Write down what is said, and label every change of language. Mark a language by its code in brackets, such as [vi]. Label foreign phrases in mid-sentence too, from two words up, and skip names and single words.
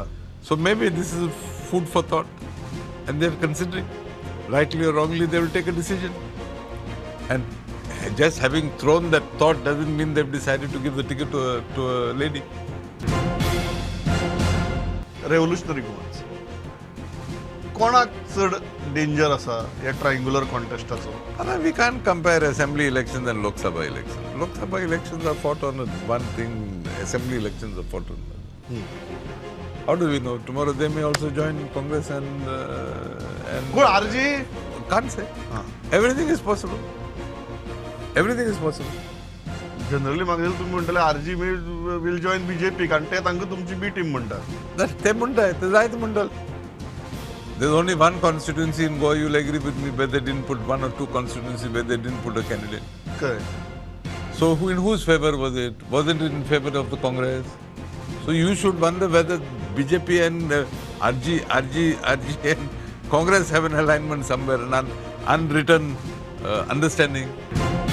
[en] So maybe this is food for thought, and they are considering. Rightly or wrongly, they will take a decision. And just having thrown that thought doesn't mean they've decided to give the ticket to a lady. Revolutionary movements. [kok] कोणाक चड डेंजर आसा या [en] triangular contest? We can't compare assembly elections and Lok Sabha elections. Lok Sabha elections are fought on one thing, assembly elections are fought on another. How do we know? Tomorrow they may also join Congress and [kok] कोण आरजी? [en] can't say. Everything is possible. Everything is possible. [kok] जनरली म्हाका तुम्ही म्हणटले [en] RG will join BJP [kok] कारण ते तांकां तुमची [en] B team [kok] म्हणटात. ते म्हणटाय ते जायत म्हणटाल. [en] There's only one constituency in Goa, you'll agree with me, where they didn't put one or two constituencies where they didn't put a candidate. Correct. So in whose favor was it? Wasn't it in favor of the Congress? So you should wonder whether BJP and RG and Congress have an alignment somewhere, an unwritten understanding.